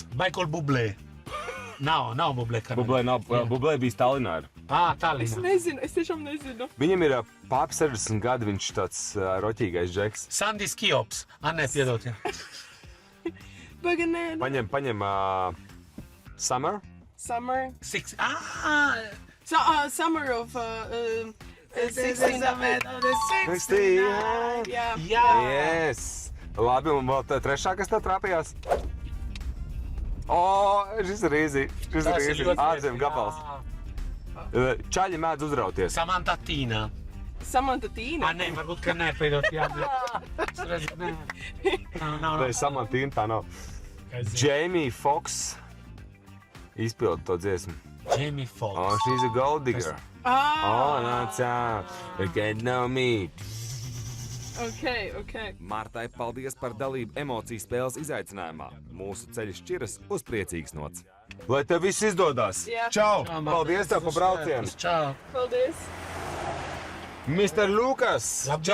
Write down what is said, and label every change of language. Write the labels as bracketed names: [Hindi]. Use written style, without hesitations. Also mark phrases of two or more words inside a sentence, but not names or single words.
[Latvian] Michael Bublé. Nav Bublé kanādietis. Bublé bija Stalinā. Es Tallinā. nezinu, es tiešām nezinu. Viņam ir pār 60 gadi, viņš tāds roķīgais Žeks. Sandis Kiops. Nē, piedot, jā. Baganēna. Paņem Summer. Summer. Summer of 69. Jā. Yes. Labi, un vēl trešā, kas tev trāpījās? Šis ir īzi. Ārzem gabals. Čaļi mēdz uzrauties. Samantha Tīna. Samantha Tīna? Nē, varbūt, ka nē, piedot, jā. Es redzu, nē. Nav. Nē, Samantīna tā nav. Jamie Foxx izpilda to dziesmu. Jamie Foxx. [English] She's a gold digger. Nāc, you can't know me. [Latvian] Ok. Martai, paldies par dalību emociju spēles izaicinājumā. Mūsu ceļš šķiras uz priecīgas nots. Lai tev viss izdodās! Jā. Čau! Čau, Paldies tev par braucienu! Čau! Paldies. Mr. Lukas! Labdien!